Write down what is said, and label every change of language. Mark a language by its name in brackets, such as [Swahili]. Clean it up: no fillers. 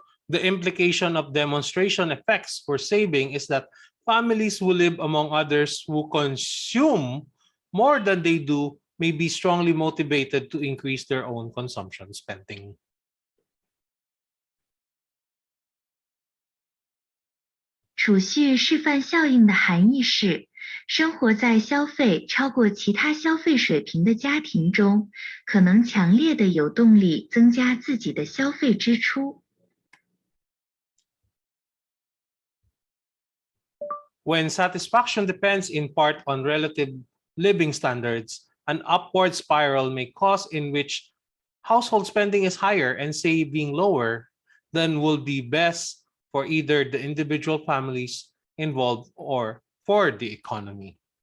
[English] The implication of demonstration effects for saving is that families who live among others who consume more than they do may be strongly motivated to increase their own consumption spending. [Chinese] 储蓄示范效应的含义是，生活在消费超过其他消费水平的家庭中，可能强烈的有动力增加自己的消费支出。 [English] When satisfaction depends in part on relative living standards, an upward spiral may cause in which household spending is higher and saving lower than will be best for either the individual families involved or for the economy.